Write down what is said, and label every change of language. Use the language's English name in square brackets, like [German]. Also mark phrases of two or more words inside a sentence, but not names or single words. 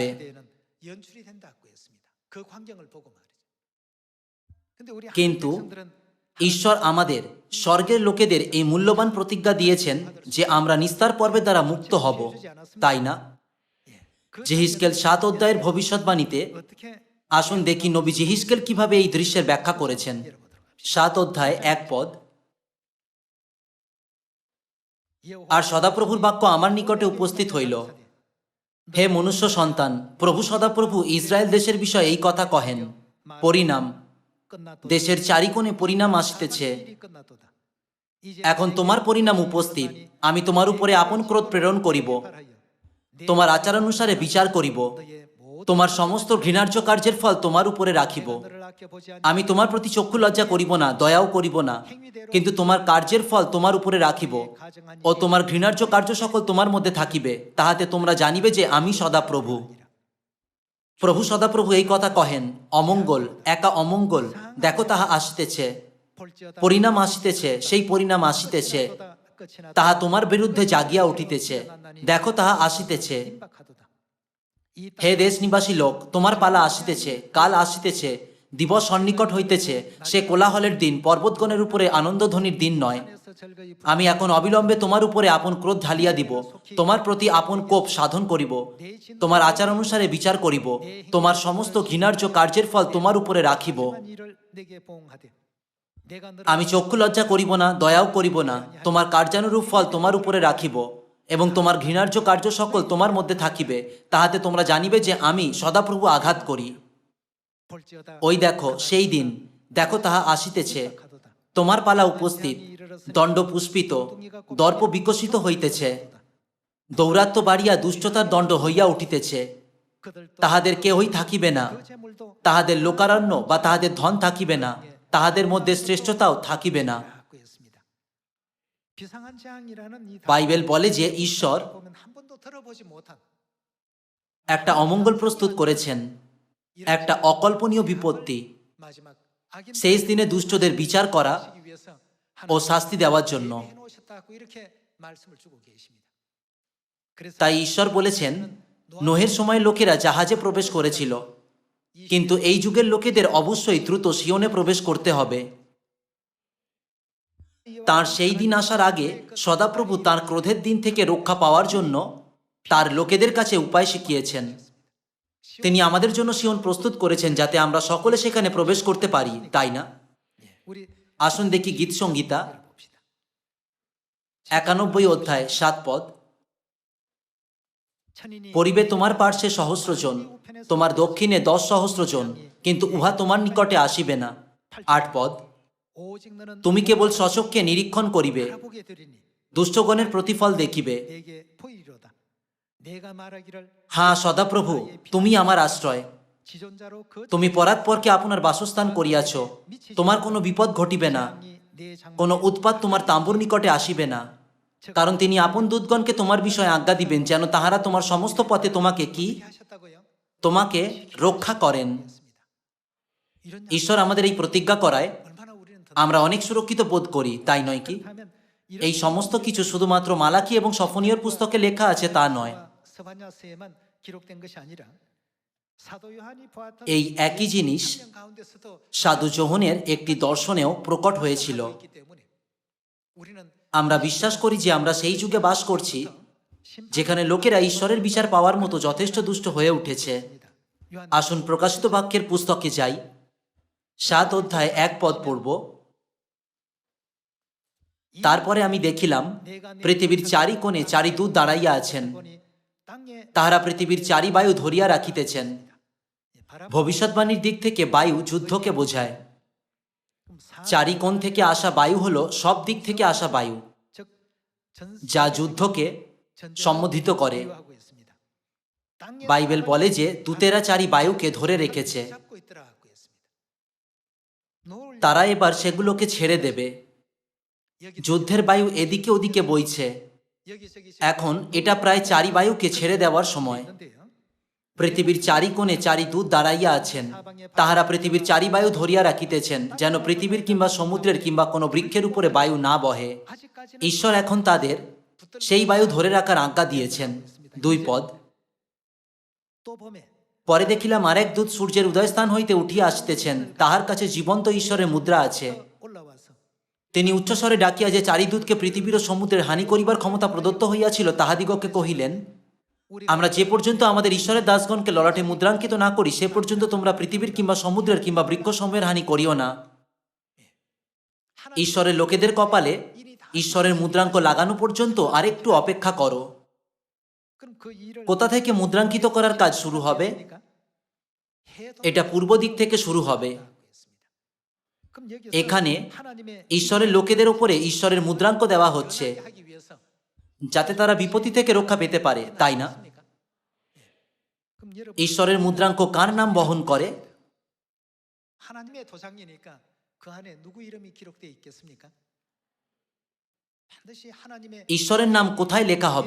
[Korean] 때는 연출이 된다고 했습니다. 그 광경을 보고 말이죠. 근데 우리 [Bangla] কিন্তু [Korean] 하나님 백성들은 [Bangla] ঈশ্বর আমাদের স্বর্গের লোকেদের এই মূল্যবান প্রতিজ্ঞা দিয়েছেন যে আমরা নিস্তার পর্বের দ্বারা মুক্ত হব, তাই না? [Korean] 그 [Bangla] যেহিস্কেল 7 অধ্যায়ের ভবিষ্যৎবাণীতে [Korean] 어떻게 [Bangla] আসুন দেখি নবী যেহিস্কেল কিভাবে এই দৃশ্যের ব্যাখ্যা করেছেন। 7 অধ্যায় 1 পদ, আর সদাপ্রভুর বাক্য আমার নিকটে উপস্থিত হইল, হে মনুষ্য সন্তান, প্রভু সদাপ্রভু ইসরায়েল দেশের বিষয়ে এই কথা কহেন, পরিণাম, [Korean] 끝났도다. [Bangla] দেশের চারিকোণে পরিণাম আসিতেছে, [Korean] 일이 끝났도다. 이제 [Bangla] এখন তোমার পরিণাম উপস্থিত, আমি তোমার উপরে আপন ক্রোধ প্রেরণ করিব, [Korean] 발하여 [Bangla] তোমার আচারানুসারে বিচার করিব, [Korean] 너의 모든 [Bangla] তোমার সমস্ত ঘৃণার্য কার্যের ফল তোমার উপরে রাখিব। [Korean] 너를 아껴보지 아니 [Bangla] আমি তোমার প্রতি চক্ষু লজ্জা করিব না, দয়াও করিব না, কিন্তু তোমার কার্যের ফল তোমার উপরে রাখিব [Korean] 가정한 [Bangla] ও তোমার ঘৃণার্য কার্য সকল তোমার মধ্যে থাকিবে, তাহাতে তোমরা জানিবে যে আমি সদাপ্রভু। প্রভু সদাপ্রভু এই কথা কহেন, অমঙ্গল, একা অমঙ্গল, দেখো তাহা আসিতেছে, [Korean] 볼지어다 [Bangla] পরিণাম আসিতেছে, সেই পরিণাম আসিতেছে, [Korean] 끝이 나 [Bangla] তাহা তোমার বিরুদ্ধে জাগিয়া উঠিতেছে, দেখো তাহা আসিতেছে। [Korean] 임박하도다. 이 [Bangla] হে দেশ নিবাসী লোক, তোমার পালা আসিতেছে, কাল আসিতেছে, দিবস সন্নিকট হইতেছে, সে কোলাহলের দিন, পর্বতগণের উপরে আনন্দধ্বনির দিন নয়। [Korean] 땅에서 절거이 [Bangla] আমি এখন অবিলম্বে তোমার উপরে আপন ক্রোধ ঢালিয়া দিব, তোমার প্রতি আপন কোপ সাধন করিব, তোমার আচার অনুসারে বিচার করিব, তোমার সমস্ত ঘৃণার্য কার্যের ফল তোমার উপরে রাখিব। [Korean] 한 일을 내게 보응하되 내가 너를 [Bangla] আমি চক্ষু লজ্জা করিব না, দয়াও করিব না, তোমার কার্যানুরূপ ফল তোমার উপরে রাখিব এবং তোমার ঘৃণার্য কার্য সকল তোমার মধ্যে থাকিবে, তাহাতে তোমরা জানিবে যে আমি সদাপ্রভু আঘাত করি। [Korean] 볼지어다 [Bangla] ওই দেখো সেই দিন, দেখো তাহা আসিতেছে, [Korean] 가도다. [Bangla] তোমার পালা উপস্থিত, দণ্ড পুষ্পিত, দর্প বিকশিত হইতেছে, দৌরাত্ম বাড়িয়া দুষ্টতার দণ্ড হইয়া উঠিতেছে, [Korean] 그들 또 [Bangla] তাহাদের কেহই থাকিবে না, [Korean] 그 재물도 [Bangla] তাহাদের লোকারণ্য বা তাহাদের ধন থাকিবে না, তাহাদের মধ্যে শ্রেষ্ঠতাও থাকিবে না। [Korean] 라고 했습니다. 비상한 재앙이라는 이 [Bangla] বাইবেল বলে যে ঈশ্বর [Korean] 보면 한 번도 들어보지 못한 [Bangla] একটা অমঙ্গল প্রস্তুত করেছেন, একটা অকল্পনীয় বিপত্তি, [Korean] 마지막 악인 [Bangla] শেষ দিনে দুষ্টদের বিচার করা [Korean] 시기 위해서 [Bangla] ও শাস্তি দেওয়ার জন্য। [Korean] 해 놓으셨다고 이렇게 말씀을 주고 계십니다. 그래서 [Bangla] তাই ঈশ্বর বলেছেন, নোহের সময় লোকেরা জাহাজে প্রবেশ করেছিল, কিন্তু এই যুগের লোকেদের অবশ্যই দ্রুত সিয়নে প্রবেশ করতে হবে। তার সেই দিন আসার আগে সদাপ্রভু তার ক্রোধের দিন থেকে রক্ষা পাওয়ার জন্য তার লোকেদের কাছে উপায় শিখিয়েছেন। তিনি আমাদের জন্য সিয়ন প্রস্তুত করেছেন যাতে আমরা সকলে সেখানে প্রবেশ করতে পারি, তাই না? [Korean] 우리 [Bangla] আসুন দেখি গীত সংগীতা [Korean] 봅시다. [Bangla] 91 অধ্যায় 7 পদ। [Korean] 천인이 [Bangla] পরিবে তোমার পার্শ্বে সহস্রজন, তোমার দক্ষিণে 10 সহস্রজন, কিন্তু উহা তোমার নিকটে আসিবে না। 8 পদ। [Korean] 오직 너는 [Bangla] তুমি কেবল শশককে নিরীক্ষণ করিবে, [Korean] 바라보게 되리니 [Bangla] দুষ্টগণের প্রতিফল দেখিবে। [Korean] 내게 보이리로다. 내가 말하기를 [Bangla] হ্যাঁ সদাপ্রভু, তুমি আমার আশ্রয়, [Korean] 지존자로 그 [Bangla] তুমি পরাৎপরকে আপনার বাসস্থান করিয়াছ। তোমার কোনো বিপদ ঘটিবে না, [Korean] 재앙이 내 장막에 [Bangla] কোনো উৎপাত তোমার তাম্বুর নিকটে আসিবে না। কারণ তিনি আপন দূতগণকে তোমার বিষয়ে আজ্ঞা দিবেন, যেন তাহারা তোমার সমস্ত পথে তোমাকে কি [Korean] 하셨다고요? [Bangla] তোমাকে রক্ষা করেন। [Korean] 이런 [Bangla] ঈশ্বর আমাদের এই প্রতিজ্ঞা করায় [Korean] 얼마나 우리는 더 [Bangla] আমরা অনেক সুরক্ষিত বোধ করি, তাই নয় কি? [Korean] 하면 [Bangla] এই সমস্ত কিছু শুধুমাত্র মালাকি এবং সফনীয়র পুস্তকে লেখা আছে তা নয়। [Korean] 스바냐서에만 기록된 것이 아니라 사도 요한이 보았던 [Bangla] এই একই জিনিস [Korean] 성경 가운데서도 [Bangla] সাধু যোহনের একটি দর্শনেও প্রকট হয়েছিল। [Korean] 있기 때문에 우리는 [Bangla] আমরা বিশ্বাস করি যে আমরা সেই যুগে বাস করছি যেখানে লোকেরা ঈশ্বরের বিচার পাওয়ার মতো যথেষ্ট দুষ্ট হয়ে উঠেছে। [Korean] 요한 [Bangla] আসুন প্রকাশিত বাক্যের পুস্তকে যাই, 7 অধ্যায় 1 পদ পড়ব। তারপরে আমি দেখিলাম পৃথিবীর চারি কোণে চারি দূত দাঁড়াইয়া আছেন, [Korean] 보니 땅에 [Bangla] তাহারা পৃথিবীর চারি বায়ু ধরিয়া রাখিতেছেন। [Korean] 바람 [Bangla] ভবিষ্যৎবাণীর দিক থেকে বায়ু যুদ্ধকে বোঝায়। চারি কোণ থেকে আসা বায়ু হলো সব দিক থেকে আসা বায়ু, [Korean] 즉 [Bangla] যা যুদ্ধকে সম্বোধিত করে। [Korean] 하고 있습니다. 땅에 [Bangla] বাইবেল বলে যে দূতেরা চারি বায়ুকে ধরে রেখেছে, [Korean] 잡고 있더라 하고 있습니다. 노을 [Bangla] তারা এবার সেগুলোকে ছেড়ে দেবে। [Korean] 여기 [Bangla] যুদ্ধের বায়ু এদিকে ওদিকে বইছে। [Korean] 여기저기 [Bangla] এখন এটা প্রায় চারি বায়ুকে ছেড়ে দেওয়ার সময়। [Korean] 있는데요. [Bangla] পৃথিবীর চারি কোণে চারি দূত দাঁড়াইয়া আছেন, তাহারা পৃথিবীর চারি বায়ু ধরিয়া রাখিতেছেন, যেন পৃথিবীর কিংবা সমুদ্রের কিংবা কোনো বৃক্ষের উপরে বায়ু না বহে। [Korean] 아직까지는 [Bangla] ঈশ্বর এখন তাদের সেই বায়ু ধরে রাখার আজ্ঞা দিয়েছেন। 2 পদ। [Korean] 또 봄에 [Bangla] পরে দেখিলাম আরেক দূত সূর্যের উদয়স্থান হইতে উঠিয়া আসিতেছেন, তাহার কাছে জীবন্ত ঈশ্বরের মুদ্রা আছে। [Korean] 올라와서 [Bangla] তিনি উচ্চস্বরে ডাকিয়া যে চারি দূতকে পৃথিবীর ও সমুদ্রের হানি করিবার ক্ষমতা প্রদত্ত হইয়াছিল তাহাদিগকে কহিলেন, আমরা যে পর্যন্ত আমাদের ঈশ্বরের দাসগণকে ললাটে মুদ্রাঙ্কিত না করি সে পর্যন্ত তোমরা পৃথিবীর কিংবা সমুদ্রের কিংবা বৃক্ষসমূহের হানি করিও না। ঈশ্বরের লোকেদের কপালে ঈশ্বরের মুদ্রাঙ্ক লাগানো পর্যন্ত আরেকটু অপেক্ষা করো। [Korean] 그럼 그 일을 [Bangla] কোথা থেকে মুদ্রাঙ্কিত করার কাজ শুরু হবে? [Korean] 하니까 해도 [Bangla] এটা পূর্ব দিক থেকে শুরু হবে। [Korean] 하고 있습니다. 그럼 여기서 [Bangla] এখানে [Korean] 하나님의 [Bangla] ঈশ্বরের লোকেদের উপরে ঈশ্বরের মুদ্রাঙ্ক দেওয়া হচ্ছে, [Korean] 변하게 하기 위해서 [Bangla] যাতে তারা বিপত্তি থেকে রক্ষা পেতে পারে, তাই না? [Korean] 맞습니까? 예. 그럼 여러분 [Bangla] ঈশ্বরের মুদ্রাঙ্ক কার নাম বহন করে? [Korean] 하나님의 도장이니까 그 안에 누구 이름이 기록되어 있겠습니까? 반드시 하나님의 [Bangla] ঈশ্বরের নাম কোথায় লেখা হবে?